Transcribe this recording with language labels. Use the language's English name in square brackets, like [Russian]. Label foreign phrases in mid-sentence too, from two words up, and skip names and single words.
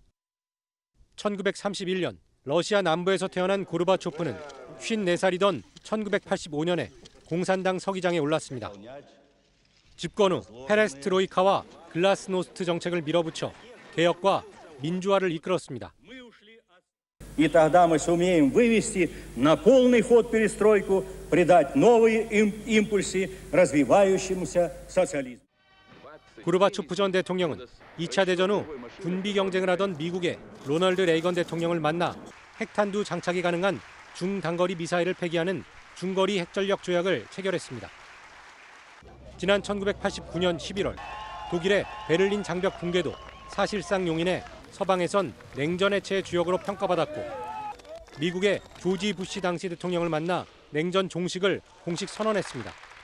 [Korean] 1931년 러시아 남부에서 태어난 고르바초프는 54살이던 1985년에 공산당 서기장에 올랐습니다. 집권 후 페레스트로이카와 글라스노스트 정책을 밀어붙여 개혁과 민주화를 이끌었습니다. [Russian] И тогда мы сумеем вывести на полный ход перестройку, придать новые импульсы развивающемуся социализму. [Korean] 고르바초프 전 대통령은 2차 대전 후 군비 경쟁을 하던 미국의 로널드 레이건 대통령을 만나 핵탄두 장착이 가능한 중단거리 미사일을 폐기하는 중거리 핵전력 조약을 체결했습니다. 지난 1989년 11월 독일의 베를린 장벽 붕괴도 사실상 용인해 서방에선 냉전 해체의 주역으로 평가받았고 미국의 조지 부시 당시 대통령을 만나 냉전 종식을 공식 선언했습니다.